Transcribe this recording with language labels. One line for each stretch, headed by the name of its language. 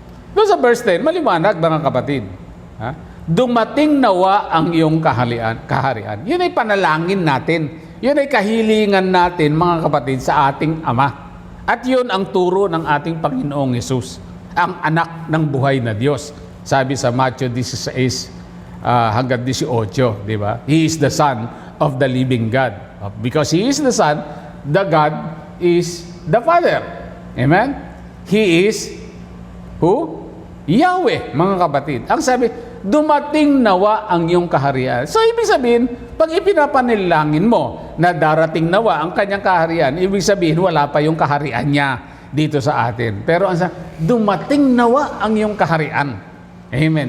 Filipino: Doon sa verse 10, maliwanag, mga kapatid. Dumating nawa ang iyong kaharian. Yun ay panalangin natin. Yun ay kahilingan natin, mga kapatid, sa ating Ama. At yun ang turo ng ating Panginoong Hesus, ang anak ng buhay na Diyos. Sabi sa Matthew 16 hanggang 18, di ba?
English: He is the Son of the living God. Because He is the Son, the God is the Father. Amen? He is who? Yahweh,
Filipino: mga kapatid. Ang sabi, dumating nawa ang iyong kaharian. So, ibig sabihin, pag ipinapanalangin mo na darating nawa ang kanyang kaharian, ibig sabihin, wala pa yung kaharian niya dito sa atin. Pero ang sabi, dumating nawa ang iyong kaharian. Amen.